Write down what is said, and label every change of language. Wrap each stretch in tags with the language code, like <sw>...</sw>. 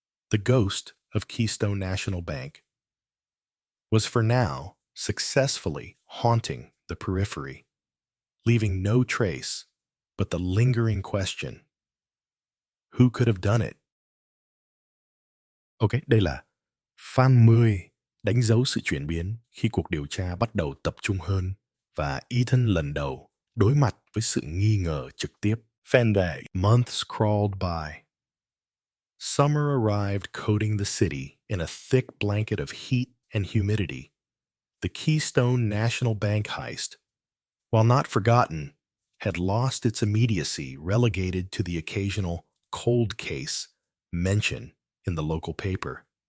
<en>The ghost of Keystone National Bank was for now successfully haunting the periphery, leaving no trace but the lingering question: who could have done it?</en> <vi>Ok, đây là Fan 10 đánh dấu sự chuyển biến khi cuộc điều tra bắt đầu tập trung hơn và Ethan lần đầu đối mặt với sự nghi ngờ trực tiếp.</vi> <en>Fan Day. Months crawled by. Summer arrived, coating the city in a thick blanket of heat and humidity. The Keystone National Bank heist, while not forgotten, had lost its immediacy, relegated to the occasional cold case mention in the local paper.</en>